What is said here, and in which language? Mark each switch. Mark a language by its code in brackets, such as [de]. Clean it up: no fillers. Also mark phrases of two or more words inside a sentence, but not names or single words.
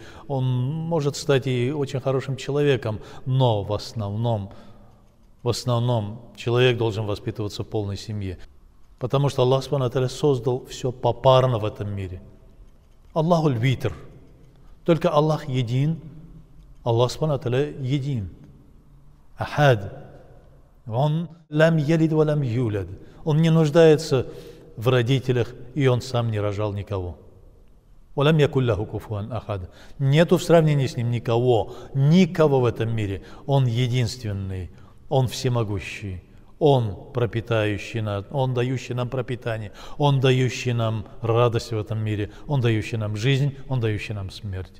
[ru] Он может стать и очень хорошим человеком, но в основном в основном человек должен воспитываться в полной семье. Потому что [ar] الله سبحانه وتعالى [ru] создал все попарно в этом мире. [ar] الله الوتر. [ru] Только Аллах един, [ar] الله سبحانه وتعالى [ru] един. [ar] Ахад. Он لم يلد ولم يولد. [ru] Он не нуждается в родителях, и он сам не рожал никого. [ar] ولم يكن له كفوا أحد. [ru] Нету в сравнении с ним никого в этом мире. Он единственный, он всемогущий, он пропитающий нас, он дающий нам пропитание, он дающий нам радость в этом мире, он дающий нам жизнь, он дающий нам смерть.